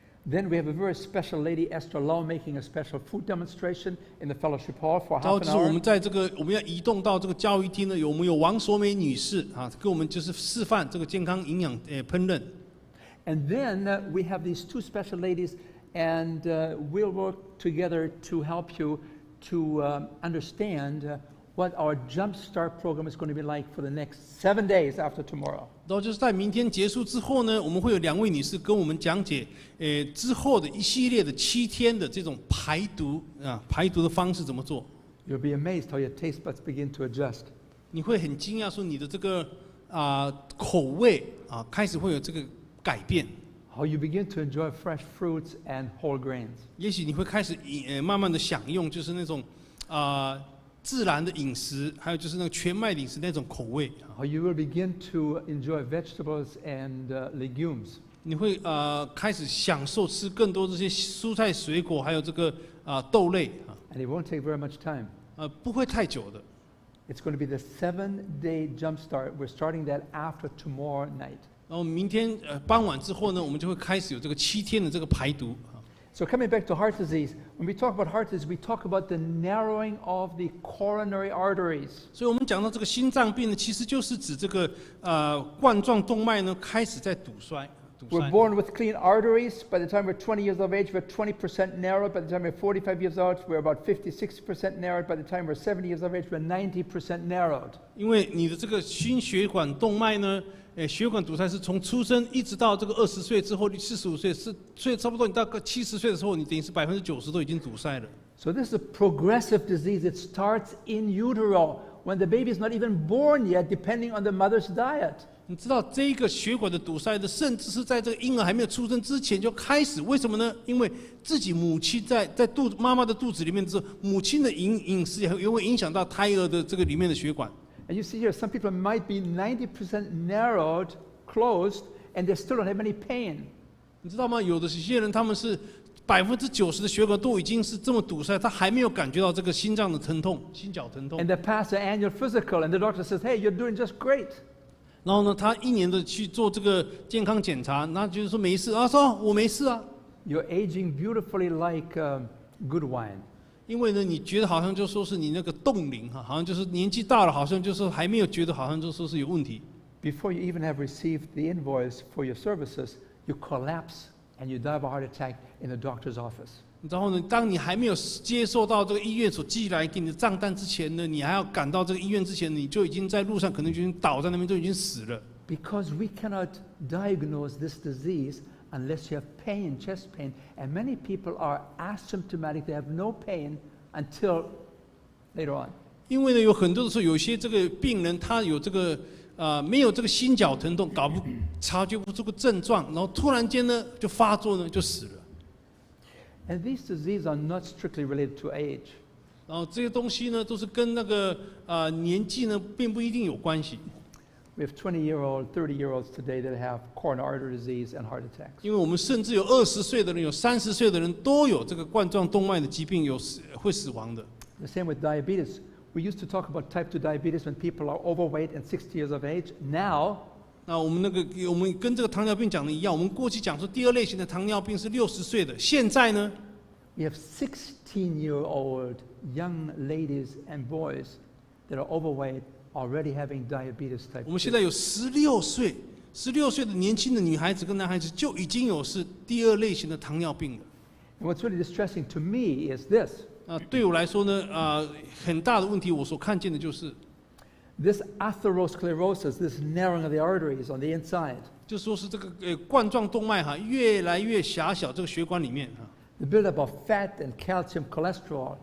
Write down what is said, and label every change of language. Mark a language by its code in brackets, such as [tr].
[en] Then we have a very special lady, Esther Lau, making a special food demonstration in the fellowship hall for [zh] 然后 [en] half [zh] 就 [en] an [zh] 是我 [en] hour. [zh] 们在这个我们要移动到这个教育厅呢，我们有王所美女士啊，给我们就是示范这个健康营养烹饪。 [en] And then we have these 2 special ladies, and we'll work together to help you to understand what our Jumpstart program is going to be like for the next 7 days after tomorrow. [zh] 然后就是在明天结束之后呢，我们会有2位女士跟我们讲解，之后的一系列的7天的这种排毒的方式怎么做。 [en] You'll be amazed how your taste buds begin to adjust. [zh] 你会很惊讶说你的这个口味开始会有这个改变。 [en] How you begin to enjoy fresh fruits and whole grains. [zh] 也许你会开始慢慢的享用就是那种自然的饮食，还有就是那个全麦饮食那种口味。 [en] How you will begin to enjoy vegetables and legumes. [zh] 你会开始享受吃更多这些蔬菜水果，还有这个豆类。 [en] And it won't take very much time. [zh] 不会太久的。 [en] It's going to be the 7-day jumpstart. We're starting that after tomorrow night. [zh] 然后明天傍晚之后呢，我们就会开始有这个7天的这个排毒。 [en] So coming back to heart disease, when we talk about heart disease, we talk about the narrowing of the coronary arteries. [zh] 所以我们讲到这个心脏病呢，其实就是指这个冠状动脉呢开始在堵塞。 [en] We're born with clean arteries. By the time we're 20 years of age, we're 20% narrowed. By the time we're 45 years old, we're about 50-60% narrowed. By the time we're 70 years of age, we're 90% narrowed. [zh] 因为你的这个心血管动脉呢，血管堵塞是从出生一直到这个20岁之后，45岁，所以差不多你到70岁的时候，你等于是90%都已经堵塞了。 [en] So this is a progressive disease. It starts in utero when the baby is not even born yet, depending on the mother's diet. [zh] 你知道这个血管的堵塞的，甚至是在这个婴儿还没有出生之前就开始，为什么呢？因为自己母亲在妈妈的肚子里面之后，母亲的饮食也会影响到胎儿的这个里面的血管。 [en] And you see here, some people might be 90% narrowed, closed, and they still don't have any pain. [zh] 你知道吗？有些人他们是90%的血管都已经是这么堵塞，他还没有感觉到这个心脏的疼痛、心绞疼痛。 [en] And they pass the annual physical, and the doctor says, "Hey, you're doing just great." [zh] 然后呢，他1年的去做这个健康检查，那就是说没事，他说我没事啊。 [en] you're aging beautifully like good wine. [zh] 因为呢，你觉得好像就说是你那个冻龄哈，好像就是年纪大了，好像就是还没有觉得好像就说是有问题。 [en] Before you even have received the invoice for your services, you collapse and you die of a heart attack in the doctor's office. [zh] 然后呢，当你还没有接受到这个医院所寄来给你的账单之前呢，你还要赶到这个医院之前，你就已经在路上可能就已经倒在那边，就已经死了。 [en] Because we cannot diagnose this disease unless you have pain, chest pain, and many people are asymptomatic; they have no pain until later on. [zh] 因为呢，有很多的时候，有些这个病人他有这个没有这个心绞疼痛，察觉不出个症状，然后突然间呢就发作呢就死了。 [en] And these diseases are not strictly related to age. [zh] 然后这些东西呢都是跟那个年纪呢并不一定有关系。 [en] We have 20-year-old, 30-year-olds today that have coronary artery disease and heart attacks. [zh] 因为我们甚至有20岁的人，有30岁的人都有这个冠状动脉的疾病，会死亡的。 [en] The same with diabetes. We used to talk about type 2 diabetes when people are overweight and 60 years of age. Now, [zh] 那我们跟这个糖尿病讲的一样，我们过去讲说第2类型的糖尿病是60岁的，现在呢 [en] we have 16-year-old young ladies and boys that are overweight already having diabetes type 2. [zh] 我们现在有16岁的年轻的女孩子跟男孩子就已经有是第2类型的糖尿病了。 [en] And what's really distressing to me is this. [zh] 对我来说呢，很大的问题，我所看见的就是 [en] This atherosclerosis, this narrowing of the arteries on the inside, [zh] 就说是这个冠状动脉哈越来越狭小，这个血管里面哈， [en] the buildup of fat and calcium cholesterol,